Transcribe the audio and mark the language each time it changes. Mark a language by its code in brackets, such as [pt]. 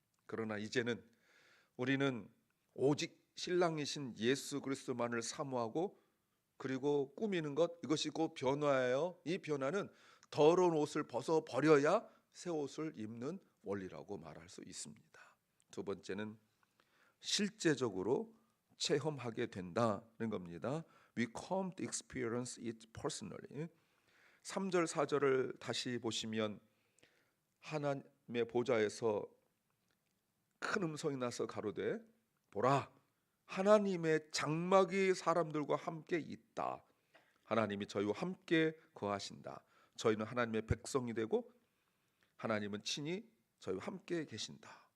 [ko] 그러나 이제는 우리는 오직 신랑이신 예수 그리스도만을 사모하고, 그리고 꾸미는 것, 이것이 곧 변화예요. 이 변화는 더러운 옷을 벗어 버려야 새 옷을 입는 원리라고 말할 수 있습니다. 두 번째는 실제적으로 체험하게 된다는 겁니다. [en] We come to experience it personally. [ko] 3절 4절을 다시 보시면 하나님의 보좌에서 큰 음성이 나서 가로되 보라, 하나님의 장막이 사람들과 함께 있다. 하나님이 저희와 함께 거하신다. 저희는 하나님의 백성이 되고 하나님은 친히 저희와 함께 계신다.